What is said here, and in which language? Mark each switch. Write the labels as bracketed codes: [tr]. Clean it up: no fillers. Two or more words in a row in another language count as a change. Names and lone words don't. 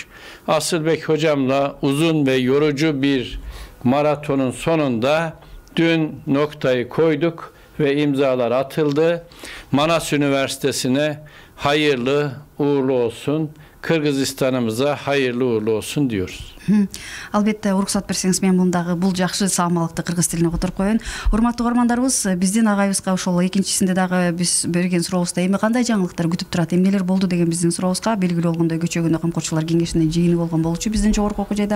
[tr] Asılbek hocamla uzun ve yorucu bir maratonun sonunda dün noktayı koyduk ve imzalar atıldı. Manas Üniversitesi'ne hayırlı uğurlu olsun, Kırgızistan'ımıza hayırlı uğurlu olsun diyoruz. [ky] Албетте, уруксат берсеңиз, мен мундагы бул жакшы саамалыкты кыргыз тилине которуп коеюн. Урматтуу көрөрмандарыбыз, биздин агайыбызга ошол экинчисинде дагы биз берген сурообузда эми кандай жаңылыктар күтүп турат, эмнелер болду деген биздин сурообузга белгилүү болгондой көчө күнү камкорчулар кеңешинин жыйыны болгон болчу биздин жогорку окуу жайда.